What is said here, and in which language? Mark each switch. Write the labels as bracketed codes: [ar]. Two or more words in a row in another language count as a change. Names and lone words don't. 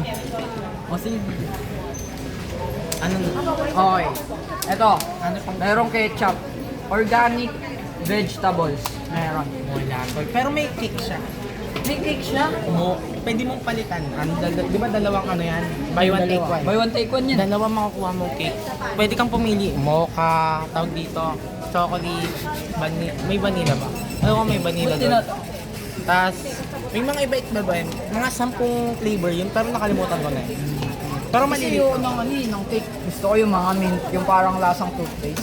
[tl] Kasi, Okay. Eto. Pang Merong ketchup. [en] Organic vegetables. [tl] Meron. wala. Pero may kick siya. May cake siya? Pwede mong palitan. Di ba dalawang ano yan? [en] Buy one, take one. Buy one, take one yan. [tl] Dalawa makukuha mo cake. Pwede kang pumili. Mocha, tawag dito, chocolate, may vanilla ba? Ano ko may vanilla Buti doon. na. Tapos, may mga iba-iba ba yun? Mga 10 flavor yun, pero nakalimutan ko na eh. Pero Kasi maliliit. yung ng cake, gusto ko yung mga mint, yung parang lasang toothpaste.